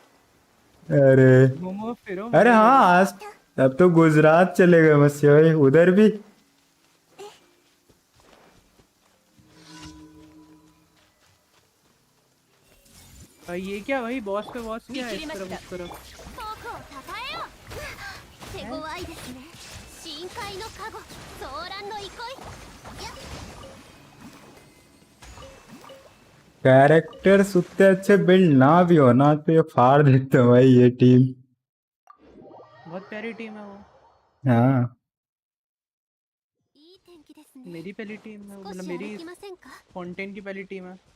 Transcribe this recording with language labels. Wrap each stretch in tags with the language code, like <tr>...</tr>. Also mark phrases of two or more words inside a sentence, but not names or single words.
<hi>अरे घूमो फिरो अरे मजे हाँ, करो। आज अब तो गुजरात चले गए मस्या भाई, उधर भी। भाई ये क्या भाई, बॉस पे बॉस क्या है इस तरफ उस तरफ।</hi> <ja>手強いですね。深海のカゴ、騒乱の憩い。</ja> <hi>कैरेक्टर्स उतने अच्छे बिल्ड ना भी हो ना, तो ये फाड़ देते हैं भाई ये टीम। बहुत प्यारी टीम है वो, हाँ। मेरी पहली टीम है, मतलब मेरी फाउंटेन की पहली टीम है।</hi>